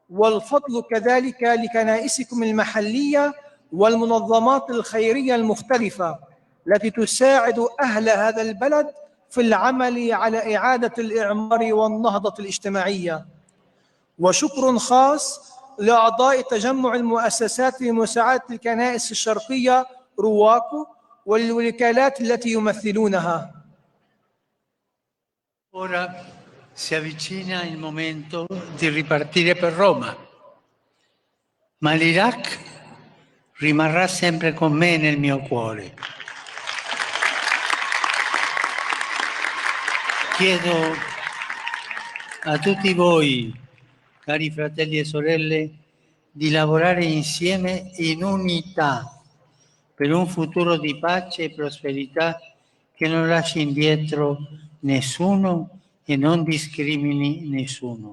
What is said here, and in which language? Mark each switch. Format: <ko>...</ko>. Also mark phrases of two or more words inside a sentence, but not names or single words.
<ar>والفضل كذلك لكنائسكم المحلية والمنظمات الخيرية المختلفة التي تساعد أهل هذا البلد في العمل على إعادة الإعمار والنهضة الاجتماعية. وشكر خاص لأعضاء تجمع المؤسسات لمساعدة الكنائس الشرقية رواكو والوكالات التي يمثلونها.</ar> <it>Ora si avvicina il momento di ripartire per Roma, ma l'Iraq rimarrà sempre con me nel mio cuore. Chiedo a tutti voi, cari fratelli e sorelle, di lavorare insieme in unità per un futuro di pace e prosperità che non lasci indietro nessuno e non discrimini nessuno.</it>